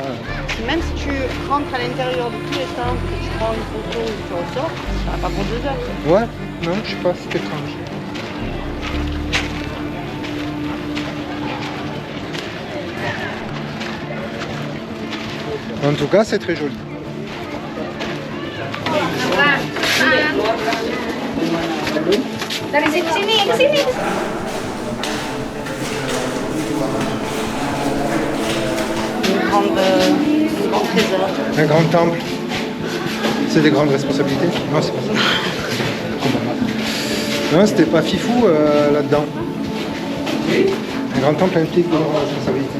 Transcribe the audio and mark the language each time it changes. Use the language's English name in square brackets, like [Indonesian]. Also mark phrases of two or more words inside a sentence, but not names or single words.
[French] Même si tu rentres à l'intérieur de tous les temples, que tu prends une photo et tu ressors, ça va pas pour 2 heures. Ouais, non, je sais pas, c'est étrange. En tout cas, c'est très joli. [Indonesian] Dari sini, ke sini. [French] Un grand trésor. Un grand temple. C'est des grandes responsabilités. Non, c'est pas ça. Non, c'était pas fifou là-dedans. Un grand temple implique de grandes responsabilités.